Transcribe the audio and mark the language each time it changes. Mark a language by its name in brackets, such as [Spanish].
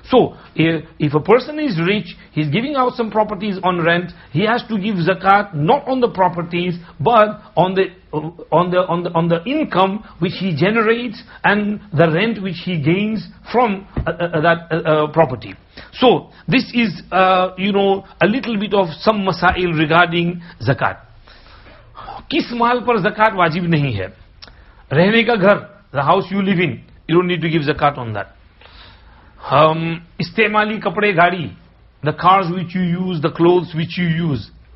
[English] So, if a person is rich, he's giving out some properties on rent, he has to give zakat not on the properties, but on the income which he generates and the rent which he gains from that property. So, this is, a little bit of some masail regarding zakat. [Hindi] किस माल पर zakat वाजिब नहीं है? रहने का घर, [English] the house you live in, you don't need to give zakat on that. [Hindi] इस्तेमाली कपड़े गाड़ी, [English] the cars which you use, the clothes which you use.